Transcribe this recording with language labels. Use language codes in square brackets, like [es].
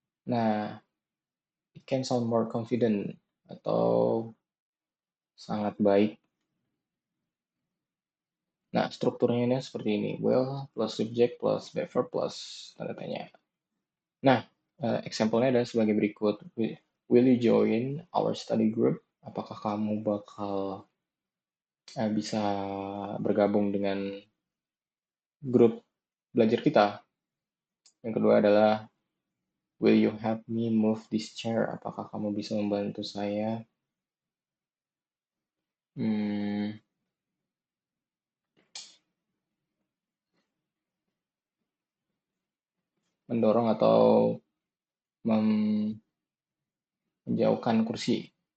[en] Nah, it can sound more confident [id] atau sangat baik. Nah, strukturnya ini seperti ini. Will plus subject plus verb plus tanda tanya. Nah, example-nya adalah sebagai berikut. [en] Will you join our study group? [id] Apakah kamu bakal bisa bergabung dengan grup belajar kita? Yang kedua adalah [en] will you help me move this chair? [id] Apakah kamu bisa membantu saya mendorong atau menjauhkan kursi?